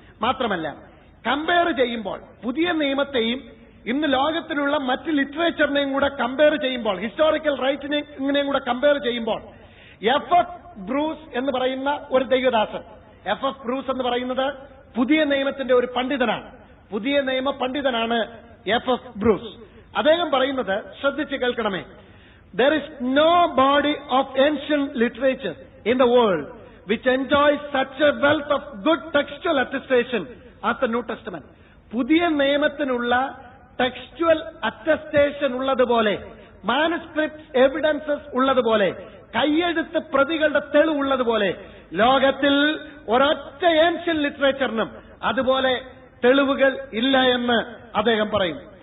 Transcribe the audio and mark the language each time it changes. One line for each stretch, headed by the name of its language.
Malayalam: മാത്രമല്ല കമ്പയർ ചെയ്യുമ്പോൾ പുതിയ നിയമത്തെയും ഇന്ന് ലോകത്തിലുള്ള മറ്റ് ലിറ്ററേച്ചറിനെയും കൂടെ കമ്പയർ ചെയ്യുമ്പോൾ, ഹിസ്റ്റോറിക്കൽ റൈറ്റിനെയും കൂടെ കമ്പയർ ചെയ്യുമ്പോൾ, എഫ് ബ്രൂസ് എന്ന് പറയുന്ന ഒരു ദൈവദാസൻ, എഫ് ബ്രൂസ് എന്ന് പറയുന്നത് പുതിയ നിയമത്തിന്റെ ഒരു പണ്ഡിതനാണ്, പുതിയ നിയമ പണ്ഡിതനാണ് എഫ് ബ്രൂസ്. അദ്ദേഹം പറയുന്നത് ശ്രദ്ധിച്ച് കേൾക്കണമേ,
English: there is no body of ancient literature in the world which enjoys such a wealth of good textual attestation as the New Testament.
Malayalam: പുതിയ നിയമത്തിനുള്ള ടെക്സ്റ്റുവൽ അറ്റസ്റ്റേഷൻ ഉള്ളതുപോലെ, മാനുസ്ക്രിപ്റ്റ് എവിഡൻസസ് ഉള്ളതുപോലെ, കയ്യെഴുത്ത് പ്രതികളുടെ തെളിവുള്ളതുപോലെ ലോകത്തിൽ ഒരൊറ്റ ഏൻഷ്യൻ ലിറ്ററേച്ചറിനും അതുപോലെ തെളിവുകൾ ഇല്ല എന്ന് അദ്ദേഹം പറയും.